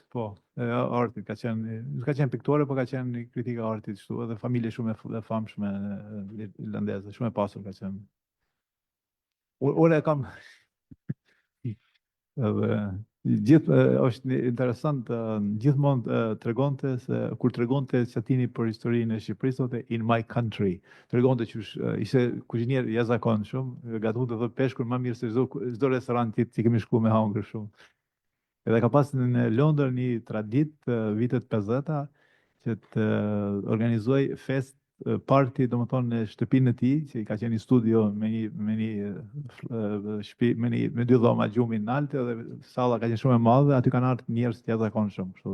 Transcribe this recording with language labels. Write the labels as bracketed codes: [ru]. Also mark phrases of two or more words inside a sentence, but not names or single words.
[sq] Po, artit ka qenë piktore, po ka qenë një kritik e artit kështu, edhe familje shumë e famshme irlandeze, shumë e pasur ka qenë. Unë e kam edhe gjithë është interesant, gjithmonë tregonte se kur tregonte Çatini për historinë e Shqipërisë, thotë [en] in my country. [sq] Tregonte që ishte kuzhinier jashtëzakonshëm, gatunte dhe peshkun më mirë se çdo restorant që kemi shkuar me hangër shumë. Edhe ka pas në Londër një traditë vitet 50-a që të organizoj fest parti, domethënë në shtëpinë e tij, që i ka qenë një studio me një shtëpi me 2 dhoma gjumi në altë dhe salla ka qenë shumë e madhe, aty kanë ardhur njerëz të jashtëzakonshëm kështu.